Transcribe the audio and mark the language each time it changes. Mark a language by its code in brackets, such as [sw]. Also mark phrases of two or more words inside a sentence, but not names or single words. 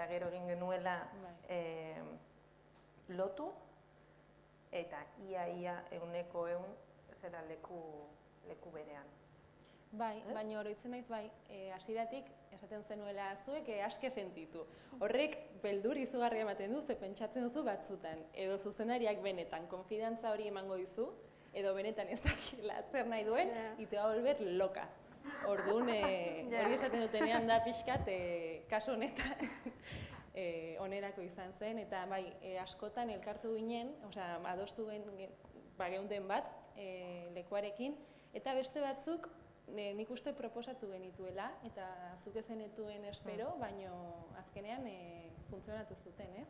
[eu] gero egin genuela lotu, eta ia 100% zera leku berean. Bai, baina oroitzen naiz bai, hasieratik esaten zenuela zuek aske sentitu. Horrek beldur izugarria ematen du, ze pentsatzen duzu batzutan, edo zuzendariak benetan konfidantza hori emango dizu, edo benetan ez dakila zer nahi duen, [es] y te va a volver loca. [eu] Orduan, hori esaten dutenean da pixkat, kasu honetan onerako izan zen, eta bai, askotan elkartu ginen, adostu geunden bat lekuarekin, eta beste batzuk nik uste proposatu genituela, eta zuk zenituen espero, baina azkenean funtzionatu zuten, ez?